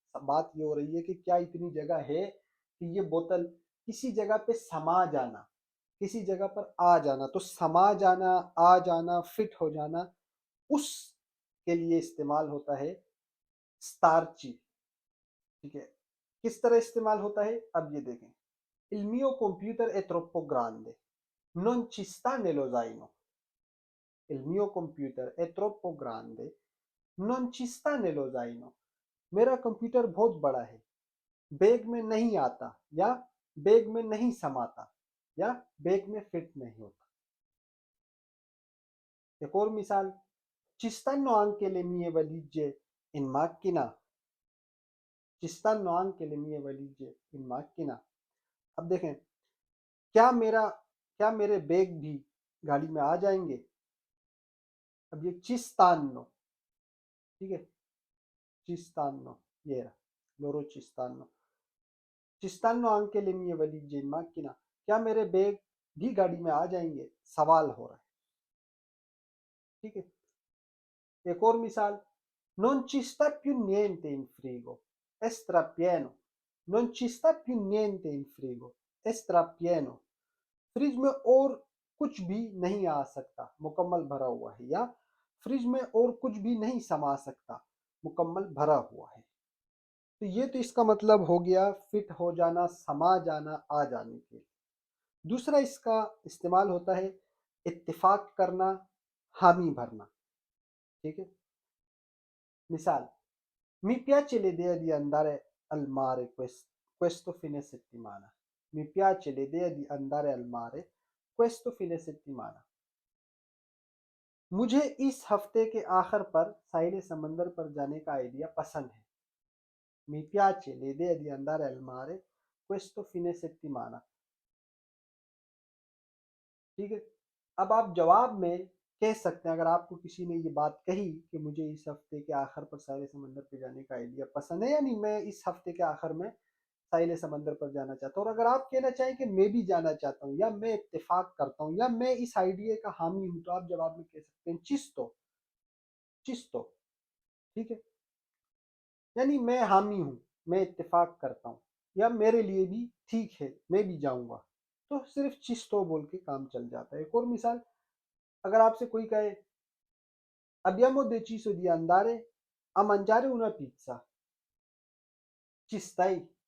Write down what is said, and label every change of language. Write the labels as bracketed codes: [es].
[hi] बात ये हो रही है कि क्या इतनी जगह है कि ये बोतल किसी जगह पे समा जाना, किसी जगह पर आ जाना। तो समा जाना, आ जाना, फिट हो जाना, उस के लिए इस्तेमाल होता है स्टारची। ठीक है, किस तरह इस्तेमाल होता है अब ये देखें। [it] Il mio computer è troppo grande, non ci sta nello zaino। Il mio computer è troppo grande, non ci sta nello zaino। [hi] मेरा कंप्यूटर बहुत बड़ा है, बैग में नहीं आता, या बैग में नहीं समाता, या बैग में फिट नहीं होता। एक और मिसाल, [it] ci stanno anche le mie valigie in macchina। ci stanno anche le mie valigie in macchina। [hi] अब देखें, क्या मेरे बैग भी गाड़ी में आ जाएंगे। अब ये चिस्तानो, ठीक है, चिस्तानो, ये रहा, लोरो चिस्तानो। चिस्तानो [it] anche le mie valigie in macchina, [hi] क्या मेरे बैग भी गाड़ी में आ जाएंगे, सवाल हो रहा है। ठीक है, एक और मिसाल, [it] non ci sta più niente in frigo, è strapieno। non ci sta più niente in frigo, è strapieno। [hi] Fridge में और कुछ भी नहीं आ सकता, मुकम्मल भरा हुआ है, या फ्रिज में और कुछ भी नहीं समा सकता, मुकम्मल भरा हुआ है। तो ये तो इसका मतलब हो गया फिट हो जाना, समा जाना, आ जाने के। दूसरा इसका इस्तेमाल होता है इत्तिफाक करना, हामी भरना। ठीक है, मिसाल, [it] mi piace l'idea di andare al mare questo fine settimana। mi piace l'idea di andare al mare questo fine settimana। [hi] मुझे इस हफ्ते के आखिर पर साहिल समंदर पर जाने का आइडिया पसंद है। [it] Mi piace l'idea di andare al mare questo fine settimana। [hi] ठीक है, अब आप जवाब में कह सकते हैं, अगर आपको किसी ने ये बात कही कि मुझे इस हफ्ते के आखिर पर साहिल समंदर पर जाने का आइडिया पसंद है, यानी मैं इस हफ्ते के आखिर में साहिल समंदर पर जाना चाहता हूँ। और अगर आप कहना चाहें कि मैं भी जाना चाहता हूँ, या मैं इत्तेफाक करता हूँ, या मैं इस आइडिया का हामी हूँ, तो आप जवाब में कह सकते हैं चिस्तो, चिस्तो। ठीक है, यानी मैं हामी हूँ, मैं इत्तेफाक करता हूँ, या मेरे लिए भी ठीक है, मैं भी जाऊंगा। तो सिर्फ चिस्तो बोल के काम चल जाता है। एक और मिसाल, अगर आपसे कोई कहे [it] abbiamo deciso di andare a mangiare una pizza, ci stai।